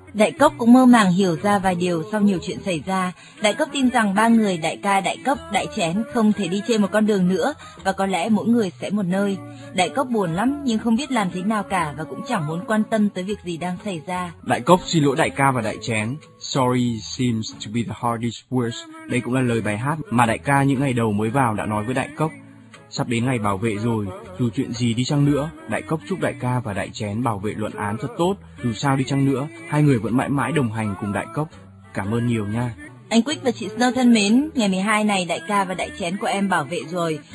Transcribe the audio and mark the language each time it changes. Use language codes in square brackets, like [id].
[vi] Đại Cốc cũng mơ màng hiểu ra vài điều sau nhiều chuyện xảy ra. Đại Cốc tin rằng ba người đại ca, đại cốc, đại chén không thể đi trên một con đường nữa, và có lẽ mỗi người sẽ một nơi. Đại Cốc buồn lắm nhưng không biết làm thế nào cả và cũng chẳng muốn quan tâm tới việc gì đang xảy ra. Đại Cốc xin lỗi đại ca và đại chén. [en] Sorry seems to be the hardest words. [vi] Đây cũng là lời bài hát mà đại ca những ngày đầu mới vào đã nói với đại cốc. Sắp đến ngày bảo vệ rồi, dù chuyện gì đi chăng nữa, đại cốc chúc đại ca và đại chén bảo vệ luận án thật tốt. Dù sao đi chăng nữa, hai người vẫn mãi mãi đồng hành cùng đại cốc. Cảm ơn nhiều nha. Anh Quyết và chị Snow thân mến, ngày 12 này đại ca và đại chén của em bảo vệ rồi.